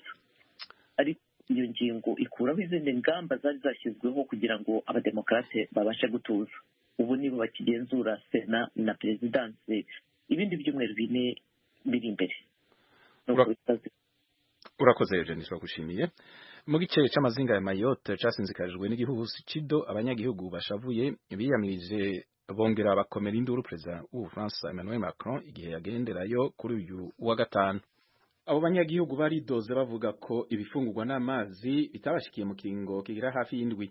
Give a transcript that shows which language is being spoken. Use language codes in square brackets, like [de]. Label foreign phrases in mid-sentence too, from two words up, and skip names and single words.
[rw] Ariko iyo ngingo ikuraho izindi ngamba zari zashyizweho kugira ngo abademokarate babashe gutuza. Ubu nibo bakigenzura Sena na Perezidansi ibindi byumweru 4 biri imbere. [rn] Urakoze Eugene, turagushimiye. Mu gice c'amazinga ya Mayotte casinzikajwe n'igihuhusi Cido, abanyagihugu bashavuye biyamirije bongera bakomera induru perezida w'Ubufaransa Emmanuel Macron igihe yagenderayo kuri uyu wa gatanu. Abo banyagihugu baridoze bavuga ko ibifungurwa n'amazi bitabashikiye mu kiringo kigira hafi y'indwi.